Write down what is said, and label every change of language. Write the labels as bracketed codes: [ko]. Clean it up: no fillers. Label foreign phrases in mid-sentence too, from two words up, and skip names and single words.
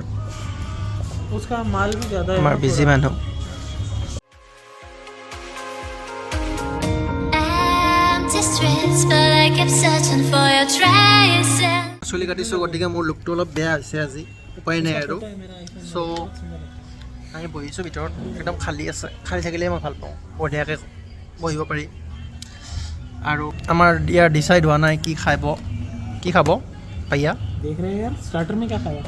[hi] उसका माल भी ज्यादा है [as] আমাৰ বিজি মানুহ চুলি কাটিছো গতিকে মোৰ লুকটো অলপ বেয়া হৈছে আজি উপায় নাই আৰু সো আমি বহিছো ভিতৰত একদম খালী আছে খালী থাকিলে মই ভাল পাওঁ বঢ়িয়াকৈ বহিব পাৰি আৰু আমাৰ ইয়াৰ ডিচাইড হোৱা নাই কি খাব भैया [hi] देख रहे हैं यार स्टार्टर में क्या खाया